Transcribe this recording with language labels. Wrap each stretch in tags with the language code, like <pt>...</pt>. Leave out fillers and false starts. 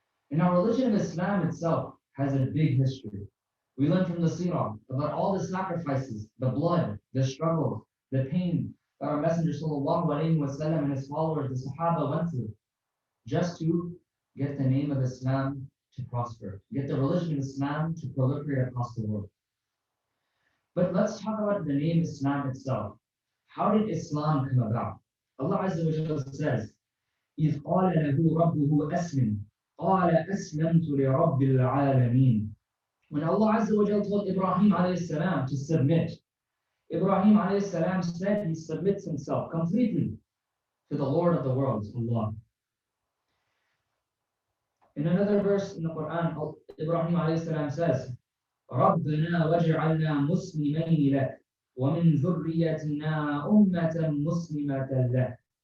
<en>And our religion of Islam itself has a big history. We learn from the seerah about all the sacrifices, the blood, the struggle, the pain that our Messenger sallallahu alayhi wa sallam and his followers, the Sahaba, went through just to get the name of Islam to prosper, get the religion of Islam to proliferate across the world. But let's talk about the name Islam itself. How did Islam come about? Allah Azza wa Jalla says,</en> <ar>إِذْ قَالَ لَهُ رَبُّهُ أَسْلِمْ قَالَ أَسْلَمْتُ لِرَبِّ الْعَالَمِينَ.</ar> <en>When Allah Azza wa Jalla told Ibrahim alayhi salam to submit, Ibrahim alayhi salam said he submits himself completely to the Lord of the worlds, Allah. In another verse in the Quran, Ibrahim alayhi salam says,</en> <ar>رَبَّنَا وَاجْعَلْنَا مُسْلِمَيْنِ لَكَ وَمِنْ ذُرِّيَّتِنَا أُمَّةً مُسْلِمَةً لَكَ.</ar>